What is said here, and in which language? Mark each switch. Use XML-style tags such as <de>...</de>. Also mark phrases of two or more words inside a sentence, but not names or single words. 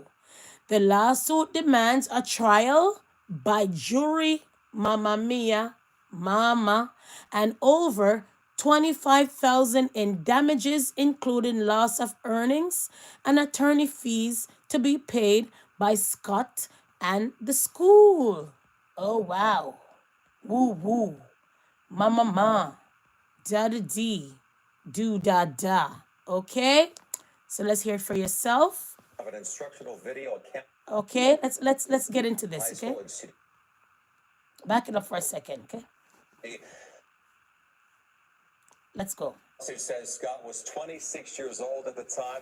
<en>The lawsuit demands a trial by jury, mama mia, mama, and over 25,000 in damages, including loss of earnings and attorney fees to be paid by Scott and the school. Oh wow. Woo woo. Mama ma. Da da dee. Do da da. Okay? So let's hear it for yourself. Of an instructional video. Okay, let's get into this, okay? Back it up for a second, okay? Let's go. Lawsuit says Scott was 26 years old at the time.</en>